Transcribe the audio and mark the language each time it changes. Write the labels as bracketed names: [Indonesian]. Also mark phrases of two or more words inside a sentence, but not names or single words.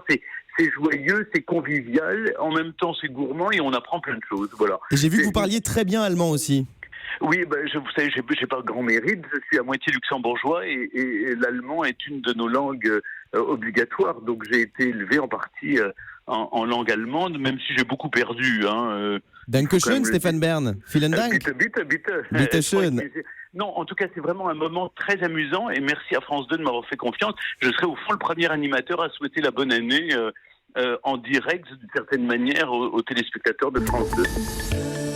[French] C'est joyeux, c'est convivial, en même temps c'est gourmand et on apprend plein de choses. Voilà. Et j'ai vu que vous parliez très bien allemand aussi. Oui, vous savez, j'ai pas grand mérite. Je suis à moitié luxembourgeois et l'allemand est une de nos langues obligatoires. Donc j'ai été élevé en partie en langue allemande, même si j'ai beaucoup perdu. [German] Dankeschön, Stéphane Bern. Vielen Dank. Bitte schön. [French] Non, en tout cas, c'est vraiment un moment très amusant et merci à France 2 de m'avoir fait confiance. Je serai au fond le premier animateur à souhaiter la bonne année en direct, d'une certaine manière, aux téléspectateurs de France 2.